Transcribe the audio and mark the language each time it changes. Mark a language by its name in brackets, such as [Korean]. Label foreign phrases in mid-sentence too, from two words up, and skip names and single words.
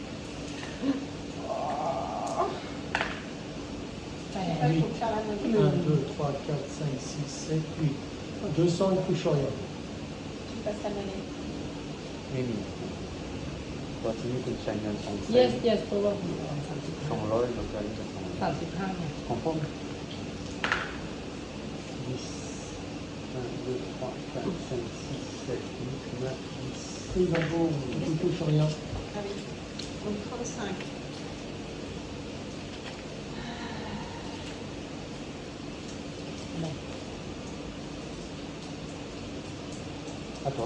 [Thai] แปด [French] Il faut faire la monnaie. 1, 2, 3, 4, 5, 6, 7, 8. 200, il touche rien. Tu passes la monnaie. Mimi. Toi, tu veux que tu ailles dans son [English] yes yes [Thai] เพราะว่าผมเอาสามสิบห้า [French] Sans l'œil, donc aller dans son [Thai] สามสิบห้าไง [French] Tu comprends? 10. 1, 2, 3, 4, 5, 6, 7, 8, 9, 10. Il va beau, il touche rien. Ah oui. Donc 35. À toi.